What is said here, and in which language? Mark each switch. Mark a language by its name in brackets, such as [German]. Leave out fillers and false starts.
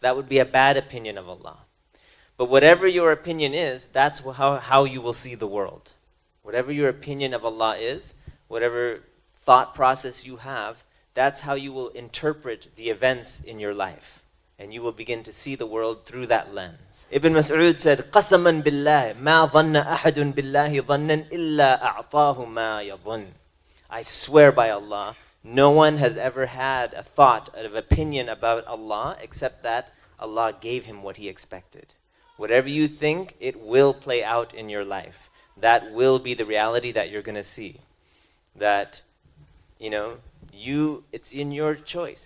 [English] That would be a bad opinion of Allah. But whatever your opinion is, that's how you will see the world. Whatever your opinion of Allah is, whatever thought process you have, that's how you will interpret the events in your life. And you will begin to see the world through that lens. Ibn Mas'ud said, [Arabic] قَسَمًا بِاللَّهِ مَا ظَنَّ أَحَدٌ بِاللَّهِ ظَنًّا إِلَّا أَعْطَاهُ مَا يَظُنُّ. [English] I swear by Allah, no one has ever had a thought, an opinion about Allah except that Allah gave him what he expected. Whatever you think, it will play out in your life. That will be the reality that you're going to see. That, it's in your choice.